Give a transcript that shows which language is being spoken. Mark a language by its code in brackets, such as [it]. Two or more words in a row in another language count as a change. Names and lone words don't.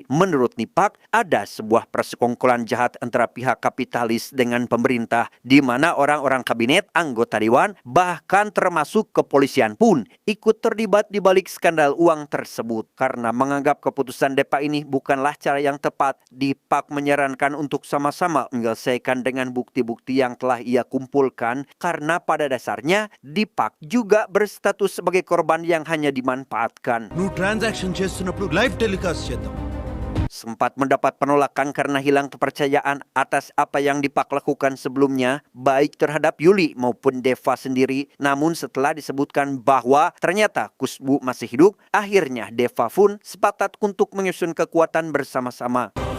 [id] Menurut Dipak, ada sebuah persekongkolan jahat antara pihak kapitalis dengan pemerintah, di mana orang-orang kabinet, anggota dewan, bahkan termasuk kepolisian pun ikut terlibat di balik skandal uang tersebut. Karena menganggap keputusan Deva ini bukanlah cara yang tepat, Dipak menyarankan untuk sama-sama menyelesaikan dengan bukti-bukti yang telah ia kumpulkan karena pada dasarnya Dipak juga berstatus sebagai korban yang hanya dimanfaatkan. [te] నువ్వు ట్రాన్సాక్షన్ చేస్తున్నప్పుడు [en] live telecast [te] చేద్దాం. [id] Sempat mendapat penolakan karena hilang kepercayaan atas apa yang Dipak lakukan sebelumnya, baik terhadap Yuli maupun Deva sendiri. Namun setelah disebutkan bahwa ternyata Kusbu masih hidup, akhirnya Deva pun sepakat untuk menyusun kekuatan bersama-sama.